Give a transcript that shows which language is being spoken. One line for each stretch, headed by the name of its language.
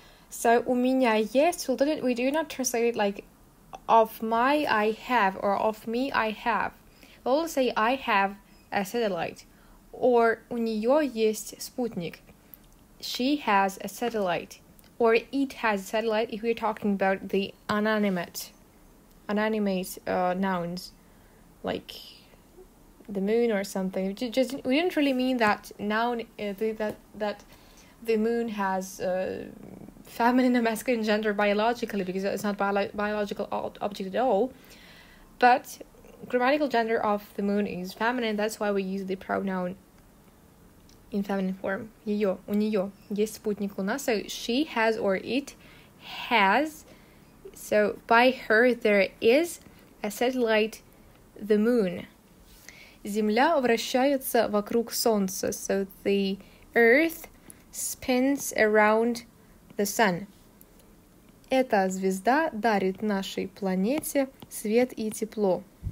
English: So
Russian: у меня есть,
English: we do not translate it like of my I have or of me I have. We'll say I have a satellite.
Russian: Or у нее есть спутник.
English: She has a satellite. Or it has a satellite if we're talking about the inanimate nouns, like the moon or something. We didn't really mean that noun that the moon has feminine and masculine gender biologically, because it's not biological object at all. But grammatical gender of the moon is feminine. That's why we use the pronoun in feminine form.
Russian: Ее, у нее есть спутник Луна.
English: So she has or it has. So by her there is a satellite, the moon.
Russian: Земля вращается вокруг Солнца.
English: So the earth spins around the sun.
Russian: Эта звезда дарит нашей планете свет и тепло.